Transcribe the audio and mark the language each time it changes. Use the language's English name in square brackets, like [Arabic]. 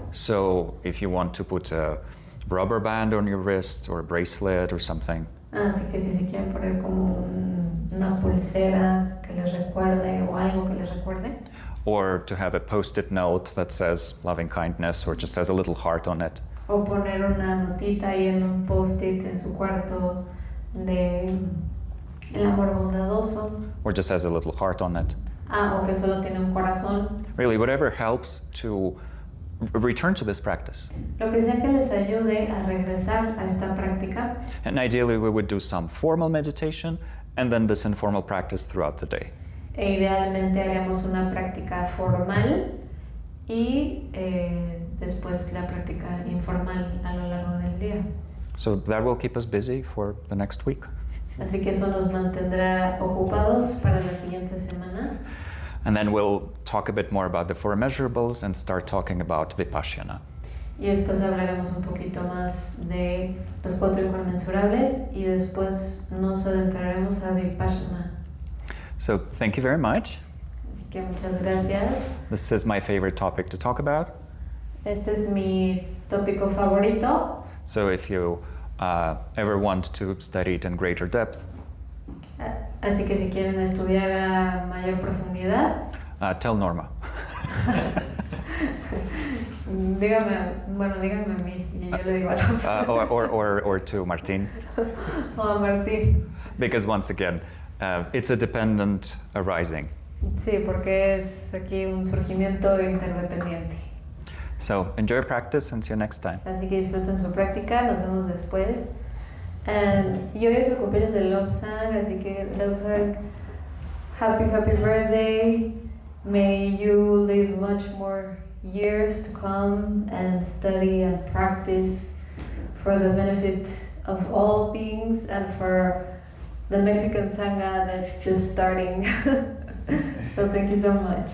[English] So if you want to put a rubber band on your wrist or a bracelet or something, [Spanish] Así que si se quieren poner como una pulsera que les recuerde o algo que les recuerde. [English] or to have a post-it note that says loving kindness or just has a little heart on it. [Spanish] O poner una notita ahí en un post-it en su cuarto de el amor bondadoso. [English] Or just has a little heart on it. [Spanish] O que solo tiene un corazón. [English] Really, whatever helps to return to this practice. [Spanish] Lo que sea que les ayude a regresar a esta práctica. [English] And ideally, we would do some formal meditation and then this informal practice throughout the day. [Spanish] E idealmente haríamos una práctica formal y después la práctica informal a lo largo del día. [English] So that will keep us busy for the next week. [Spanish] Así que eso nos mantendrá ocupados para la siguiente semana. [English] And then we'll talk a bit more about the four measurables and start talking about Vipassana. [Spanish] Y después hablaremos un poquito más de los 4 inconmensurables y después nos adentraremos a Vipassana. [English] So thank you very much. [Spanish] Así que muchas gracias. [English] This is my favorite topic to talk about. [Spanish] Este es mi tópico favorito. [English] So if you ever want to study it in greater depth, [Spanish] Así que si quieren estudiar a mayor profundidad, [English] tell Norma. [Spanish] díganme a mí y yo le digo a los [English] or to Martin. [Spanish] o a Martín. [English] Because once again, it's a dependent arising. [Spanish] Sí, porque es aquí un surgimiento interdependiente. [English] So enjoy your practice and see you next time. [Spanish] Así que disfruten su práctica, nos vemos después. Y hoy es el cumpleaños de Lobsang, así que Lobsang, [English] happy birthday. May you live much more years to come and study and practice for the benefit of all beings and for the Mexican Sangha that's just starting. So thank you so much.